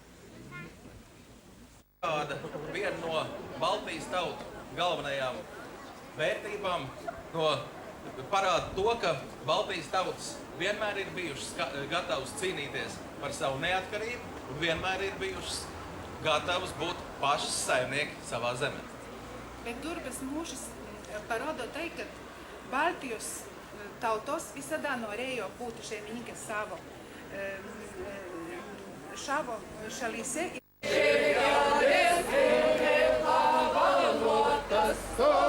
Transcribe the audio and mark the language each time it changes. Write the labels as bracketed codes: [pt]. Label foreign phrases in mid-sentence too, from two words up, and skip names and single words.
[lv] Viena no Baltijas tautu galvenajām vērtībām parāda to, ka Baltijas tautas vienmēr ir bijušas gatavas cīnīties par savu neatkarību un vienmēr ir bijušas gatavas būt pašas saimnieki savā zemē. [lt] Bet Durbės mūšis parāda tai, ka Baltijos tautos visada norėjo būti šeimininkės savo šalyse.